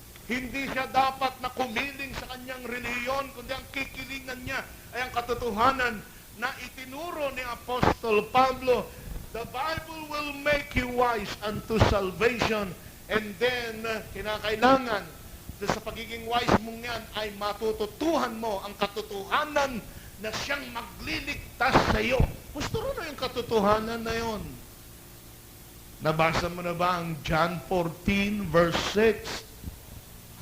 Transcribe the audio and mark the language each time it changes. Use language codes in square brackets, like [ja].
[tl] Hindi siya dapat na kumiling sa kanyang reliyon, kundi ang kikilingan niya ay ang katotohanan na itinuro ni Apostol Pablo. [en] The Bible will make you wise unto salvation. And then, [tl] kinakailangan sa pagiging wise mong yan ay matututuhan mo ang katotohanan na siyang magliligtas sa iyo. Gusto rin na yung katotohanan na yon. Nabasa mo na ba ang John 14 verse 6?